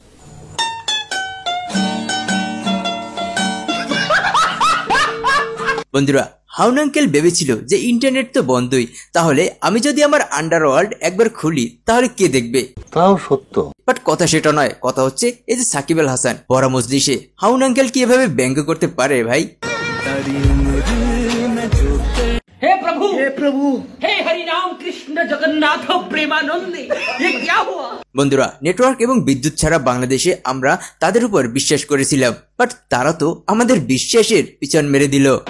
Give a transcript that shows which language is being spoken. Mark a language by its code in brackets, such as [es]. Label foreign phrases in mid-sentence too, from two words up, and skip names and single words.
[bn] বন্ধুরা, হাউন আঙ্কেল ভেবেছিল যে ইন্টারনেট তো বন্ধই, তাহলে আমি যদি আমার আন্ডারওয়ার্ল্ড একবার খুলি তাহলে কে দেখবে? তাও সত্য। বাট কথা সেটা নয়, কথা হচ্ছে এই যে সাকিব আল হাসান বড় মজলিসে হাউন আঙ্কেল কি এভাবে ব্যঙ্গ করতে পারে ভাই? [hi] हे प्रभु, हे प्रभु, हे हरि राम कृष्ण जगन्नाथ प्रेमानंदी, ये क्या हुआ? [bn] বন্ধুরা, নেটওয়ার্ক এবং বিদ্যুৎ ছাড়া বাংলাদেশে আমরা তাদের উপর বিশ্বাস করেছিলাম, বাট তারা তো আমাদের বিশ্বাসের পিছন মেরে দিল।